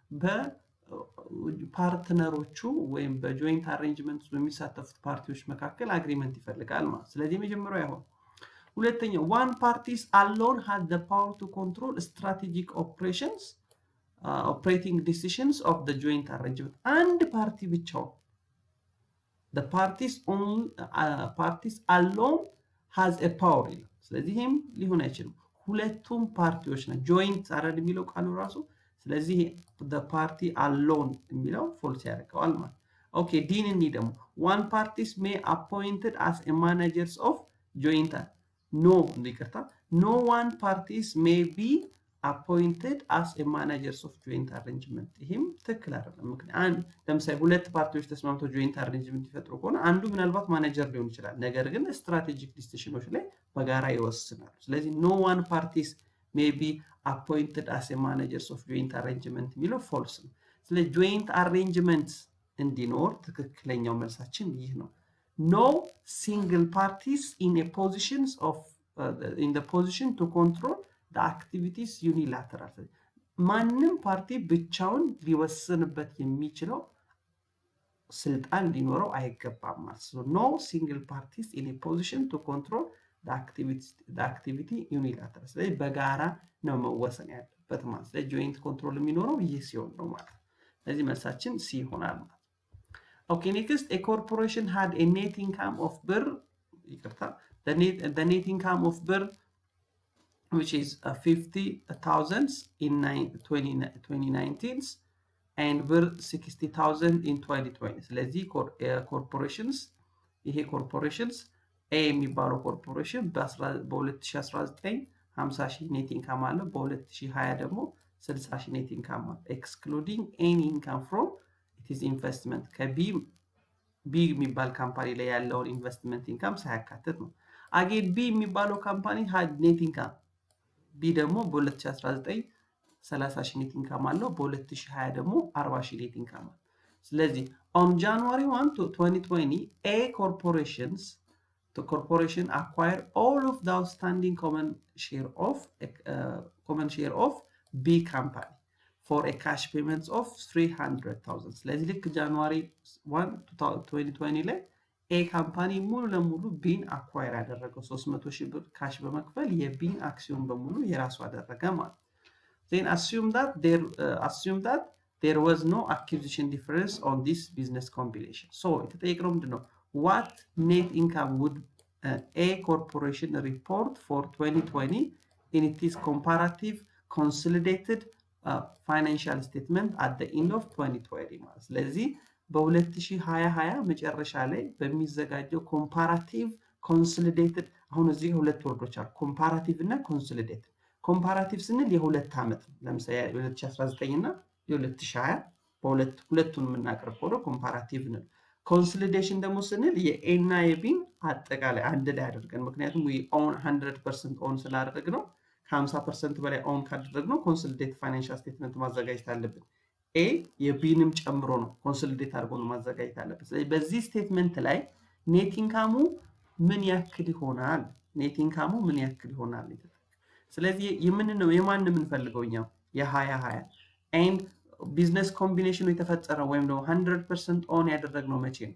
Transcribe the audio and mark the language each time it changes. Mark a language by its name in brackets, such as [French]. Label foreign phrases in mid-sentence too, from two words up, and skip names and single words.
[Amharic] በፓርትነሮቹ ወይም [English] joint arrangement [Amharic] በሚሳተፉት ፓርቲዎች መካከል አግሪመንት ይፈልጋል ማለት። ስለዚህ የመጀመሪያው አይሆን። ሁለተኛው [English] one parties alone has the power to control strategic operations operating decisions of the joint arrangement. [Amharic] አንድ ፓርቲ ብቻው [English] the parties alone has a power [Amharic] ይላል። ስለዚህም ሊሆን አይችልም። ሁለቱም ፓርቲዎች ነው ጆይንት አረድ የሚለው ቃሉ ራሱ። ስለዚህ [English] the party alone [Amharic] የሚለው ፎልስ ያደርገዋል ማለት። ኦኬ ዲን እኒ ደግሞ [English] one parties may appointed as a managers of joint no ይቅርታ no one parties may be appointed as a managers of joint arrangement። [Amharic] ይሄም ትክክል አይደለም። ምክንያቱም ለምሳሌ ሁለት ፓርቲዎች ተስማምተው [English] joint arrangement [Amharic] ይፈጥሩ ከሆነ አንዱ ምናልባት ማኔጀር ሊሆን ይችላል፣ ነገር ግን [English] strategic decisions [Amharic] ላይ በጋራ ይወስናሉ። ስለዚህ [English] no one parties may be appointed as a managers of joint arrangement [Amharic] የሚለው ፎልስ ነው። ስለዚህ [English] joint arrangement [Amharic] እንዲኖር ትክክለኛው መልሳችን ይህ ነው። [English] no single parties in a positions of in the position to control the activities unilateral። [Amharic] ማንም ፓርቲ ብቻውን ሊወስንበት የሚችለው ስልጣን ሊኖረው አይገባም ማለት ነው። [English] no single parties in a position to control the activity unilateral። [Amharic] ስለዚህ በጋራ ነው መወሰን ያለበት ማለት ነው። ጆይንት ኮንትሮል የሚኖረው ይህ ሲሆን ነው ማለት። ስለዚህ መልሳችን ሲ ይሆናል ማለት። ኦኬ ኔክስት [English] a corporation had a net income of [Amharic] ብር ይቅርታ [English] the net income of [Amharic] ብር [English] which is 50,000 in [Amharic] 2019 and ብር 60,000 in 2020። ስለዚህ corporations ይሄ corporations A የሚባለው corporation በ2019 50,000 [English] net income [Amharic] አለው፣ በ2020 ደግሞ 60,000 [English] net income [Amharic] አለው [English] excluding any income from its investment። [Amharic] ከቢ የሚባል ካምፓኒ ላይ ያለውን [English] investment income [Amharic] ሳያካትት ነው። አጌን ቢ የሚባለው ካምፓኒ [English] had net income [Amharic] ቢ ደግሞ በ2019 30,000 [English] net income [Amharic] አለው፣ በ2020 ደግሞ 40,000 [English] net income [Amharic] አለው። ስለዚህ [English] on January 1 to 2020 A corporation acquire all of the outstanding common share of B company for a cash payments of 300,000። [Amharic] ስለዚህ ልክ ጃንዋሪ 1 2020 ላይ ኤ ካምፓኒ ሙሉ ለሙሉ ቢን አኳየር ያደረገው 300,000 ብር ካሽ በመክፈል የቢን አክሲዮን በሙሉ የራሱ አደረገ ማለት። then [English] assume that there was no acquisition difference on this business combination። so [Amharic] የተጠየቀው ምንድነው [English] what net income would A corporation report for 2020 in its comparative consolidated financial statement at the end of 2020 [Amharic] ማለት። ስለዚህ በ2020 መጨረሻ ላይ በሚዘጋጀው [English] comparative consolidated [Amharic] አሁን እዚህ ሁለት ወርዶች አሉ ኮምፓራቲቭ እና ኮንሶሊዴትድ። ኮምፓራቲቭ ስንል የሁለት ዓመት ነው። ለምሳሌ 2019 እና የ2020 በሁለቱን የምናቀርብ ሆኖ ኮምፓራቲቭ ነው። ኮንሶሊዴሽን ደግሞ ስንል የኤ እና የቢን አጠቃላይ አንድ ላይ አድርገን ምክንያቱም [English] we own 100% own [Amharic] ስላደረግነው ከ50% በላይ ኦን ካደረግነው [English] consolidate financial statement [Amharic] ማዘጋጀት አለብን። ኤ የቢንም ጨምሮ ነው ኮንሶሊዴት አድርጎ ነው ማዘጋጀት አለብን። ስለዚህ በዚህ ስቴትመንት ላይ [English] net income [Amharic] ምን ያክል ይሆናል ስለዚህ የማን የምንፈልገው እኛ የ2020 and [English] business combination [Amharic] የተፈጠረው ወይም ደግሞ 100% ኦን ያደረግነው መቼ ነው?